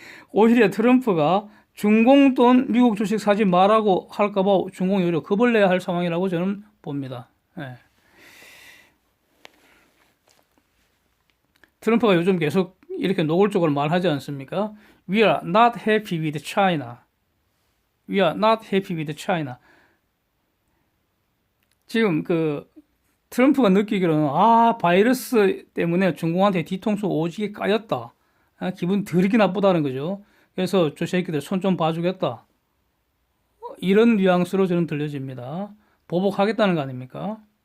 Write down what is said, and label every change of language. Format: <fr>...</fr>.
<ko>오히려 트럼프가 중공 돈 미국 주식 사지 말라고 할까봐 중공이 오히려 겁을 내야 할 상황이라고 저는 봅니다. 예. 트럼프가 요즘 계속 이렇게 노골적으로 말하지 않습니까?</ko> <en>We are not happy with China. We are not happy with China.</en> <ko>지금 트럼프가 느끼기로는 바이러스 때문에 중공한테 뒤통수 오지게 까였다. 기분 더럽게 나쁘다는 거죠. 그래서 저 새끼들 손 좀 봐주겠다. 이런 뉘앙스로 저는 들려집니다. 보복하겠다는 거 아닙니까?</ko>